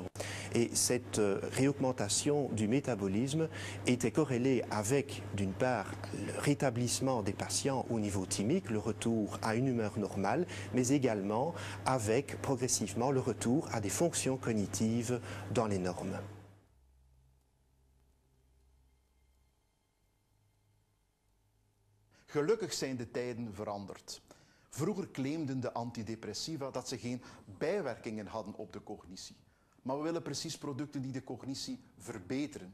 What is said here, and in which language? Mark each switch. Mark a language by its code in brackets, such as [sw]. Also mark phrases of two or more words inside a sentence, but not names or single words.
[fr] Et cette réaugmentation du métabolisme était corrélée avec, d'une part, le rétablissement des patients au niveau thymique, le retour à une humeur normale, mais également avec progressivement le retour à des fonctions cognitives dans les normes. [nl] Gelukkig zijn de tijden veranderd. Vroeger claimden de antidepressiva dat ze geen bijwerkingen hadden op de cognitie. Maar we willen precies producten die de cognitie verbeteren.